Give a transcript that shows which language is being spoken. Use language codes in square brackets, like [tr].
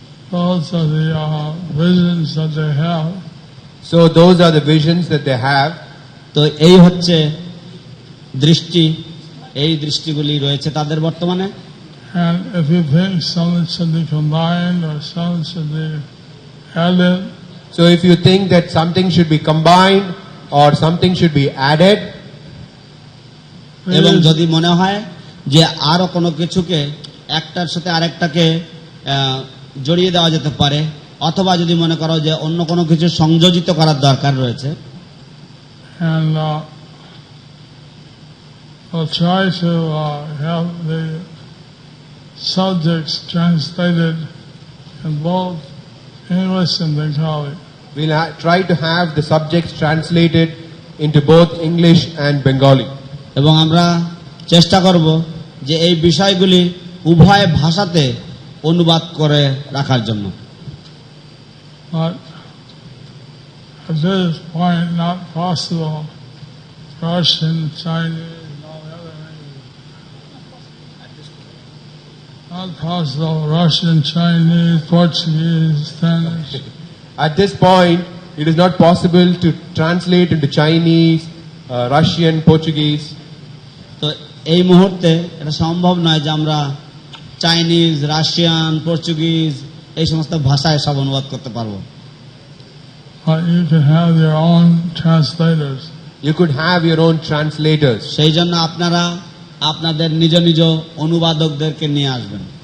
[en] So those are the visions that they have. So those are the visions that they have. [bn] তো এই হচ্ছে দৃষ্টি, এই দৃষ্টিগুলি রয়েছে তাদের বর্তমানে। [en] And if you think something should be combined or something should be added, So if you think that something should be combined or something should be added, [bn] এবং যদি মনে হয় যে আরো কোনো কিছুকে একটার সাথে আরেকটাকে জড়িয়ে দেওয়া যেতে পারে, অথবা যদি মনে করো যে অন্য কোনো কিছু সংযোজিত করার দরকার রয়েছে, [en] and we'll try to have the subjects translated in both English and Bengali. we'll try to have the subjects translated into both English and Bengali. [bn] এবং আমরা চেষ্টা করব যে এই বিষয়গুলি উভয় ভাষাতে অনুবাদ করে রাখার জন্য। [en] But at this point, not possible. Russian, Chinese, and all the other languages. Not possible. Russian, Chinese, Portuguese, Spanish. At this point, it is not possible to translate into Chinese, Russian, Portuguese. [bn] তো এই মুহূর্তে এটা সম্ভব নয় যে আমরা Chinese, Russian, Portuguese এই সমস্ত ভাষায় সব অনুবাদ করতে পারবো। [en] But you can have your own translators. You could have your own translators. [bn] সেই জন্য আপনারা আপনাদের নিজ নিজ অনুবাদকদেরকে নিয়ে আসবেন।